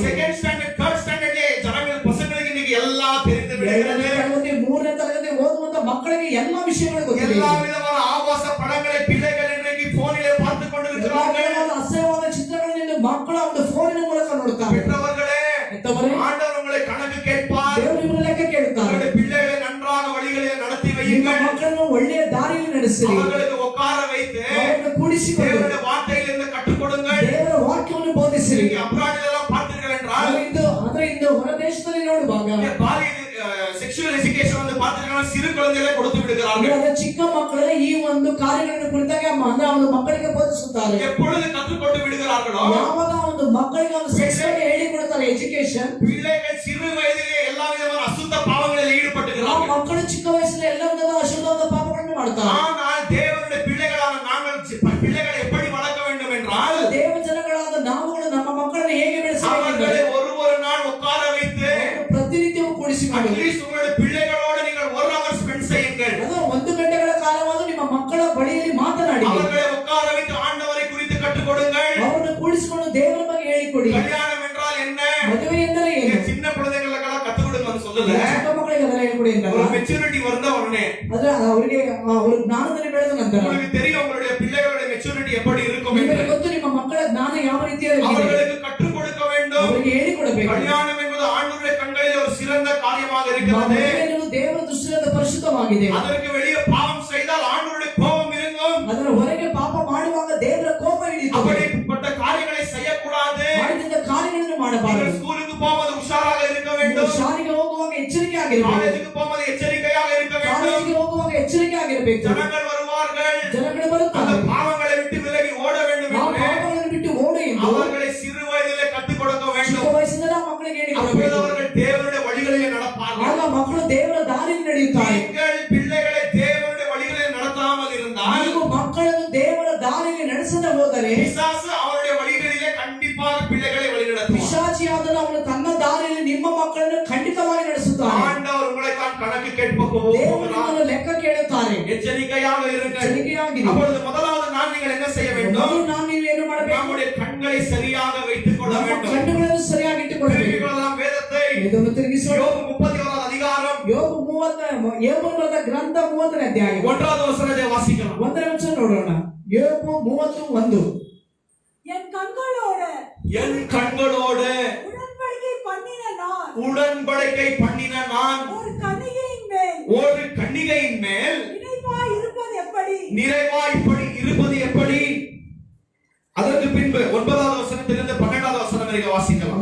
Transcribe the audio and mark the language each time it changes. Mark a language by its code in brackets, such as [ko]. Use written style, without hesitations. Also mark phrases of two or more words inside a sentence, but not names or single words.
[en] second standard third standard [ta] ஜனங்கள் பசங்களுக்கு இன்னைக்கு எல்லாம் தெரிந்து விடுகிறது. [kn] 2ನೇ ತರಗತಿ 3ನೇ ತರಗತಿ ಓದುವಂತ ಮಕ್ಕಳಿಗೆ [ta] எல்லா விஷயங்களும் [kn] ಗೊತ್ತಿದೆ. [ta] எல்லா விதமான ஆபாச படங்களை பிள்ளைகள் இன்றைக்கு போனிலே பார்த்து கொண்டிருக்கிறார்கள். [kn] ಅಸಹ್ಯವಾದ ಚಿತ್ರಗಳನ್ನು ಮಕ್ಕಳು ಒಂದು ಫೋನಿನ ಮೂಲಕ ನೋಡುತ್ತಾರೆ. [ta] பெற்றவர்களே, ஆண்டவர் உங்களை கணக்கு கேட்பார். [kn] ದೇವರು ನಿಮ್ಮನ್ನು ಲೆಕ್ಕ ಕೇಳುತ್ತಾರೆ. [ta] உங்களுடைய பிள்ளைகளை நன்றாக வழிகளில் நடத்தி [kn] ನಿಮ್ಮ [ta] வையுங்கள். [kn] ಮಕ್ಕಳನ್ನು ಒಳ್ಳೆಯ ದಾರಿಯಲ್ಲಿ ನಡೆಸಿರಿ. [ta] அவர்களுக்கு உட்கார வைத்து [kn] ಅವರನ್ನು ಕೂಡಿಸಿಕೊಂಡು [ta] தேவனுடைய வார்த்தையிலிருந்து கற்றுக் கொடுங்கள். [kn] ದೇವರ ವಾಕ್ಯವನ್ನು ಬೋಧಿಸಿರಿ. [ta] நீங்க அப்ராடில் எல்லாம் பார்த்தீர்கள் என்றால் [kn] ಇಂದು ಹೊರ ದೇಶದಲ್ಲಿ ನೋಡುವಾಗ [en] sexual education [ta] வந்து பார்த்தீங்கன்னா சிறு குழந்தைகளை கொடுத்து விடுகிறார்கள். [kn] ಚಿಕ್ಕ ಮಕ್ಕಳೇ ಈ ಒಂದು ಕಾರ್ಯಗಳನ್ನು ಕುರಿತಾಗ ಅಂದ್ರೆ ಒಂದು ಮಕ್ಕಳಿಗೆ ಬೋಧಿಸುತ್ತಾರೆ. [ta] எப்பொழுது கற்றுக்கொண்டு விடுகிறார்களோ [kn] ಯಾವಾಗ ಒಂದು ಮಕ್ಕಳಿಗೆ ಒಂದು ಸೆಕ್ಸ್ ಬಗ್ಗೆ ಹೇಳಿಕೊಡುತ್ತಾರೆ ಎಜುಕೇಶನ್. [ta] பிள்ளைகள் சிறு வயதிலே எல்லா விதமான அசுத்த பாவங்களில் [kn] ಆ [ta] ஈடுபட்டுகிறார்கள். [kn] ಮಕ್ಕಳು ಚಿಕ್ಕ ವಯಸ್ಸಲ್ಲಿ ಎಲ್ಲ ವಿಧದ ಅಶುದ್ಧವಾದ ಪಾಪಗಳನ್ನು ಮಾಡ್ತಾರೆ. [ta] ஆனால் தேவனுடைய பிள்ளைகளான நாங்கள் பிள்ளைகளை எப்படி வளர்க்க வேண்டும் என்றால் [kn] ದೇವ ಜನಗಳಾದ ನಾವುಗಳು ನಮ್ಮ ಮಕ್ಕಳನ್ನು ಹೇಗೆ ಬೆಳೆಸಬೇಕು? [ta] அவர்களை ஒரு நாள் உட்கார வைத்து [kn] ಪ್ರತಿನಿತ್ಯವೂ ಕೂಡಿಸಿಕೊಂಡು [ta] அட்லீஸ்ட் உங்களுடைய பிள்ளைகளோடு நீங்கள் [en] 1 hour spend [ta] செய்யுங்கள். [kn] ಅದು 1 ಗಂಟೆಗಳ ಕಾಲವಾದರೂ ನಿಮ್ಮ ಮಕ್ಕಳ ಬಳಿಯಲ್ಲಿ ಮಾತನಾಡಿ [ta] அவர்களை உட்கார வைத்து ஆண்டவரை குறித்து கற்றுக் கொடுங்கள். [kn] ಅವರನ್ನು ಕೂಡಿಸಿಕೊಂಡು ದೇವರ ಬಗ್ಗೆ ಹೇಳಿಕೊಡಿ. [ta] கல்யாணம் என்றால் என்ன? [kn] ಮದುವೆ ಎಂದರೆ ಏನು? [ta] சின்ன குழந்தைகளுக்கெல்லாம் கற்றுக் கொடுங்கன்னு சொல்லல. [kn] ಚಿಕ್ಕ ಮಕ್ಕಳಿಗೆ ಅದೆಲ್ಲ ಹೇಳಿಕೊಡಿ [ta] ஒரு [kn] ಅಂತಲ್ಲ. [ta] மெச்சூரிட்டி வந்த உடனே [kn] ಆದ್ರೆ ಅವರಿಗೆ ಅವರು ಜ್ಞಾನದಲ್ಲಿ ಬೆಳೆದ ನಂತರ [ta] உங்களுக்கு தெரியும் உங்களுடைய பிள்ளைகளுடைய மெச்சூரிட்டி எப்படி இருக்கும் [kn] ನಿಮಗೆ [ta] என்று. [kn] ಗೊತ್ತು ನಿಮ್ಮ ಮಕ್ಕಳ ಜ್ಞಾನ ಯಾವ ರೀತಿಯಾಗಿದೆ. [ta] அவர்களுக்கு கற்றுக் கொடுக்க வேண்டும். [kn] ಅವರಿಗೆ ಹೇಳಿಕೊಡಬೇಕು. [ta] கல்யாணம் என்பது ஆண்டவருடைய கண்களில் ஒரு சிறந்த காரியமாக இருக்கிறது. [kn] ಮದುವೆ ಎನ್ನುವುದು ದೇವರ ದೃಷ್ಟಿಯಲ್ಲಿ ಪರಿಶುದ್ಧವಾಗಿದೆ. [ta] அதற்கு வெளியே பாவம் செய்தால் ஆண்டவருடைய கோபம் இருக்கும். [kn] ಅದರ ಹೊರಗೆ ಪಾಪ ಮಾಡುವಾಗ ದೇವರ ಕೋಪ ಹಿಡಿಯುತ್ತದೆ. [ta] அப்படிப்பட்ட காரியங்களை செய்யக்கூடாது. [kn] ಮಾಡಿದ ಕಾರ್ಯಗಳನ್ನು ಮಾಡಬಾರದು. [ta] நீங்கள் ஸ்கூலுக்கு போவது உஷாராக இருக்க வேண்டும். [kn] ಶಾಲೆಗೆ ಹೋಗುವಾಗ ಎಚ್ಚರಿಕೆ ಆಗಿರಬೇಕು. [ta] காலேஜுக்கு போவது எச்சரிக்கையாக இருக்க வேண்டும். [kn] ಕಾಲೇಜಿಗೆ ಹೋಗುವಾಗ ಎಚ್ಚರಿಕೆ ಆಗಿರಬೇಕು. [ta] ஜனங்கள் வருவார்கள். [kn] ಜನಗಳು [ta] அந்த [kn] ಬರುತ್ತಾರೆ. [ta] பாவங்களை விட்டு விலகி ஓட வேண்டும் [kn] ಆ [ta] என்று [kn] ಪಾಪಗಳನ್ನು ಬಿಟ್ಟು ಓಡು ಎಂದು [ta] அவர்களை சிறு வயதிலே கற்றுக் கொடுக்க [kn] ಚಿಕ್ಕ [ta] வேண்டும். [kn] ವಯಸ್ಸಿನಲ್ಲಿ ಆ ಮಕ್ಕಳಿಗೆ [ta] அப்பொழுது [kn] ಹೇಳಿಕೊಡಬೇಕು. [ta] அவர்கள் தேவனுடைய வழிகளிலே நடப்பார்கள். [kn] ಆಗ ಮಕ್ಕಳು ದೇವರ ದಾರಿಯಲ್ಲಿ ನಡೆಯುತ್ತಾರೆ. [ta] நீங்கள் பிள்ளைகளை தேவனுடைய வழிகளில் நடத்தாமல் இருந்தால் [kn] ನೀವು ಮಕ್ಕಳನ್ನು ದೇವರ ದಾರಿಯಲ್ಲಿ ನಡೆಸದೆ ಹೋದರೆ [ta] பிசாசு அவருடைய வழிகளிலே கண்டிப்பாக பிள்ளைகளை வழிநடத்துவார். [kn] ಪಿಶಾಚಿಯಾದನು ಅವನು ತನ್ನ ದಾರಿಯಲ್ಲಿ ನಿಮ್ಮ ಮಕ್ಕಳನ್ನು ಖಂಡಿತವಾಗಿ ನಡೆಸುತ್ತಾನೆ. [ta] ஆண்டவர் உங்களை தான் கணக்கு கேட்போம். [kn] ದೇವರು ನಿಮ್ಮನ್ನು ಲೆಕ್ಕ ಕೇಳುತ್ತಾರೆ. [ta] எச்சரிக்கையாக இருங்கள். [kn] ಎಚ್ಚರಿಕೆಯಾಗಿರಿ. [ta] அப்பொழுது முதலாவது நான் நீங்கள் என்ன செய்ய வேண்டும்? [kn] ಮೊದಲು ನಾನು ನೀವು ಏನು ಮಾಡಬೇಕು? [ta] நம்முடைய கண்களை சரியாக வைத்துக் கொள்ள [kn] ನಮ್ಮ [ta] வேண்டும். [kn] ಕಣ್ಣುಗಳನ್ನು ಸರಿಯಾಗಿ ಇಟ್ಟುಕೊಳ್ಳಬೇಕು. [ta] திருப்பிக் கொள்ளலாம் வேதத்தை. [kn] ಇದನ್ನು ತಿರುಗಿಸೋಣ. [ta] யோபு 31வது அதிகாரம் [kn] ಯೋಬ 30 ಗ್ರಂಥ 30ನೇ ಅಧ್ಯಾಯ [ta] 1வது வசனத்தை வாசிக்கலாம். [kn] 1ನೇ ವಚನ ನೋಡೋಣ. ಯೋಬ 31. [ta] என் கண்களோடு என் கண்களோடு உடன்படிக்கை பண்ணின நான் ஒரு கன்னிகையின் மேல் நிறைவாய் இருப்பது எப்படி? அதற்கு பின்பு 9வது வசனத்திலிருந்து 12வது வசனம் வரை வாசிக்கலாம்.